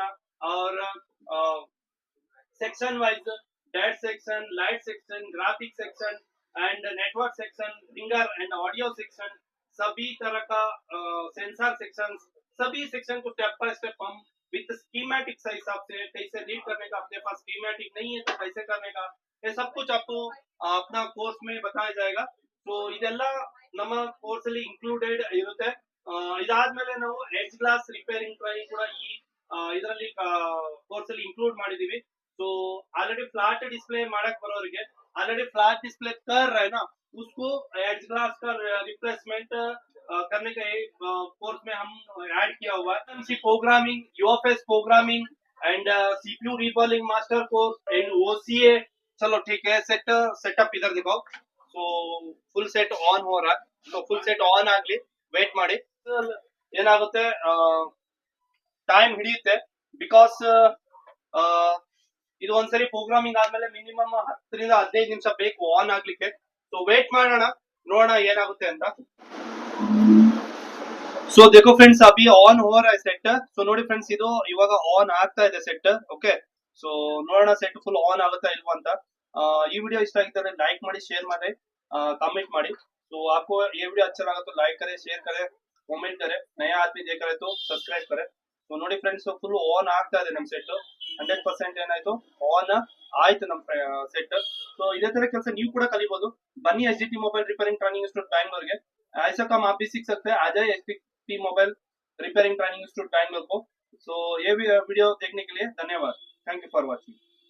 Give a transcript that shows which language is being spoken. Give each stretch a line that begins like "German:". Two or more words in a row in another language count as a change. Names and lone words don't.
Hindi: और
English: section wise date section, light section, graphic section and network section, finger and audio section,
Hindi: सभी तरह का
English: sensor section,
Hindi: सभी सेक्शन को
English: step by step
Hindi: हम
English: with schematic
Hindi: से हिसाब से कैसे रीड करने का, अपने पास स्कीमेटिक नहीं है तो कैसे करने का, ये सब कुछ आपको अपना कोर्स में बताया जाएगा.
Kannada: तो ಇದೆಲ್ಲ ನಮ್ಮ ಕೋರ್ಸ್ ಅಲ್ಲಿ ಇನ್ಕ್ಲೂಡೆಡ್ ಇರುತ್ತೆ. ಇದಾದ್ಮೇಲೆ ನಾವು
English: edge glass repairing training
Kannada: ಕೂಡ ಈ ಇದರಲ್ಲಿ ಕೋರ್ಸ್ ಅಲ್ಲಿ ಇನ್ಕ್ಲೂಡ್ ಮಾಡಿದೀವಿ.
Hindi: तो
English: already flat display
Hindi: मारक बरोवರಿಗೆ
English: already flat display
Hindi: कर रहा है ना, उसको
English: edge glass
Hindi: का रिप्लेसमेंट करने का एक कोर्स में हम ऐड किया हुआ है.
English: MC programming, UFS programming and CPU reballing master course and OCA.
Hindi: चलो ठीक है, सेटअप इधर दिखाओ. सो
English: full set on
Hindi: हो रहा है. तो
English: full set on
Kannada: ಆಗಲಿ, ವೇಟ್ ಮಾಡಿ. ಏನಾಗುತ್ತೆ, ಟೈಮ್ ಹಿಡಿಯುತ್ತೆ. ಬಿಕಾಸ್ ಇದು ಒಂದ್ಸರಿ ಪ್ರೋಗ್ರಾಮಿಂಗ್ ಆದ್ಮೇಲೆ ಮಿನಿಮಮ್ 10 ರಿಂದ 15 ನಿಮಿಷ ಬೇಕು ಆನ್ ಆಗ್ಲಿಕ್ಕೆ. ಸೊ ವೇಟ್ ಮಾಡೋಣ, ನೋಡೋಣ ಏನಾಗುತ್ತೆ ಅಂತ.
Hindi: ಸೊ देखो फ्रेंड्स, अभी ऑन हो रहा है सेट.
Kannada: ಸೊ ನೋಡಿ ಫ್ರೆಂಡ್ಸ್, ಇದು ಇವಾಗ ಆನ್ ಆಗ್ತಾ ಇದೆ ಸೆಟ್. ಓಕೆ, ಸೊ ನೋಡೋಣ ಸೆಟ್
English: full on
Kannada: ಆಗುತ್ತಾ ಇಲ್ವಾ ಅಂತ. ಈ ವಿಡಿयो ಇಷ್ಟ ಆಗಿದ್ರೆ लाइक ಮಾಡಿ, शेयर ಮಾಡಿ, कमेंट ಮಾಡಿ.
Hindi: तो आपको ये वीडियो अच्छा लगा तो लाइक करें, शेयर करें, कमेंट करें. नया आदमी देख रहे तो सब्सक्राइब करें.
Kannada: ಸೊ ನೋಡಿ ಫ್ರೆಂಡ್ಸ್,
English: full on
Kannada: ಆಗ್ತಾ ಇದೆ ನಮ್ ಸೆಟ್. 100% ಏನಾಯ್ತು, ಆನ್ ಆಯ್ತು ನಮ್ ಸೆಟ್. ಸೊ ಇದೇ ತರ ಕೆಲಸ ನೀವು ಕೂಡ ಕಲಿಬಹುದು.
Hindi: बनी एचडीटी मोबाइल रिपेयरिंग ट्रेनिंग इंस्टीट्यूट बैंगलोर के, ऐसा काम आप भी सीख सकते हैं। आ जाए एचडीटी मोबाइल रिपेयरिंग ट्रेनिंग इंस्टीट्यूट बैंगलोर को। सो ये वीडियो देखने के लिए धन्यवाद।
English: thank you for watching.